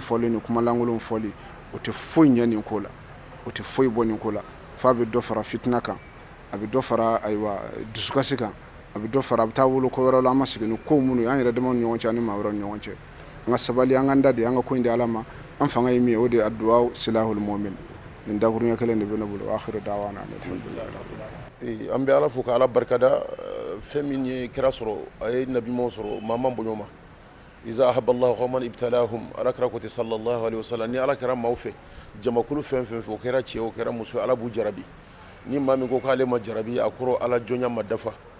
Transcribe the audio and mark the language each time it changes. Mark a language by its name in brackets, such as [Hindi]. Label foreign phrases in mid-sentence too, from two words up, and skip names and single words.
[Bambara] fɔli ni kumalankolon fɔli o tɛ foyi ɲɛ nin ko la o tɛ foyi bɔ nin ko la f'a bɛ dɔ fara fitina kan a bɛ dɔ fara ayiwa dusukasi kan a bɛ dɔ fara a bɛ taa wolo ko wɛrɛ la an ma sigi ni ko minnu ye an yɛrɛ damaw ni ɲɔgɔn cɛ ani maa wɛrɛw ni ɲɔgɔn cɛ an ka sabali an ka da de an ka ko in di ala ma an fanga ye min ye o de ye [Arabic] الدعاء سلاح المؤمن [Bambara] nin dakuruɲɛ kelen de bɛ ne bolo [Arabic] آخر دعوانا الحمد لله [Bambara] an bɛ ala fo ka ala barikada fɛn min ye kira sɔrɔ a ye nabimaw sɔrɔ maa man bonya o ma [Arabic] إذا أحب الله قوما ابتلاهم [Bambara] ala kira ko ten [Arabic] صلى الله عليه وسلم [Bambara] ni ala kɛra maaw fɛ jamakulu fɛn fɛn fɛ o kɛra cɛ o kɛra muso ala b'u jarabi ni maa min ko k'ale ma jarabi a kɔrɔ ala jɔnya ma dafa